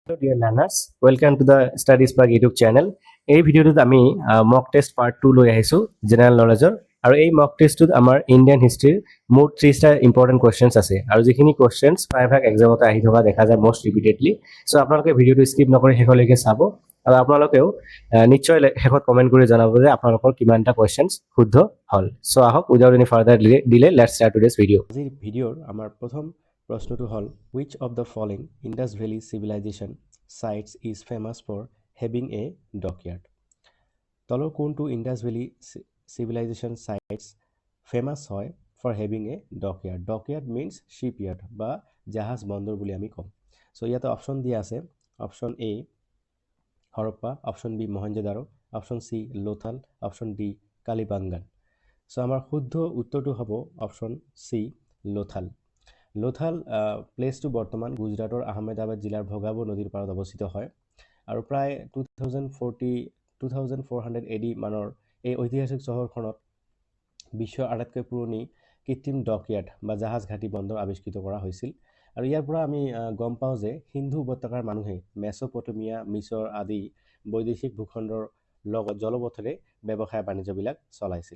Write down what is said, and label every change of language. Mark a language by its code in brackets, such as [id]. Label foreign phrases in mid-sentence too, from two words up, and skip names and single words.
[en] Hello dear learners, welcome to the Study Spark YouTube channel. [as] এই ভিডিওটোত আমি [en] mock test part 2 [as] লৈ আহিছো [en] general knowledge [as] আৰু এই মক টেষ্টটোত আমাৰ [en] Indian history [as] মুঠ 3টা [en] important questions [as] আছে আৰু যিখিনি কোৱেশ্চনছ প্ৰায়ভাগ এক্সামতে আহি থকা দেখা যায় [en] most repeatedly. [as] সো আপোনালোকে ভিডিওটো স্কিপ নকৰি শেষলৈকে চাব আৰু আপোনালোকেও নিশ্চয় শেষত কমেন্ট কৰি জনাব যে আপোনালোকৰ কিমানটা কোৱেশ্চনছ শুদ্ধ হল। সো আহক [en] without any further delay let's start today's video. [as] আজিৰ ভিডিঅ'ৰ আমাৰ প্ৰথম প্ৰশ্নটো হ'ল [en] which of the following Indus Valley civilization sites is famous for having a dockyard? [as] তলৰ কোনটো [en] Indus Valley civilization sites famous [as] হয় [en] for having a dockyard? Dockyard means shipyard [as] বা জাহাজ বন্দৰ বুলি আমি কম। সো ইয়াতে অপশ্যন দিয়া আছে [en] option A [as] হৰপ্পা, [en] option B [as] মহেঞ্জোদাৰো, [en] option C [as] লোথাল, [en] option D [as] কালিবাংগান। সো আমাৰ শুদ্ধ উত্তৰটো হ'ব [en] option C [as] লোথাল। লোথাল প্লেচটো বৰ্তমান গুজৰাটৰ আহমেদাবাদ জিলাৰ ভগাবো নদীৰ পাৰত অৱস্থিত হয় আৰু প্ৰায় 2400 AD মানৰ এই ঐতিহাসিক চহৰখনত বিশ্বৰ আটাইতকৈ পুৰণি কৃত্ৰিম ডকয়াৰ্ড বা জাহাজ ঘাটি বন্দৰ আৱিষ্কৃত কৰা হৈছিল আৰু ইয়াৰ পৰা আমি গম পাওঁ যে সিন্ধু উপত্যকাৰ মানুহে মেছ'পটেমিয়া, মিছৰ আদি বৈদেশিক ভূখণ্ডৰ লগত জলপথেৰে ব্যৱসায় বাণিজ্যবিলাক চলাইছিল।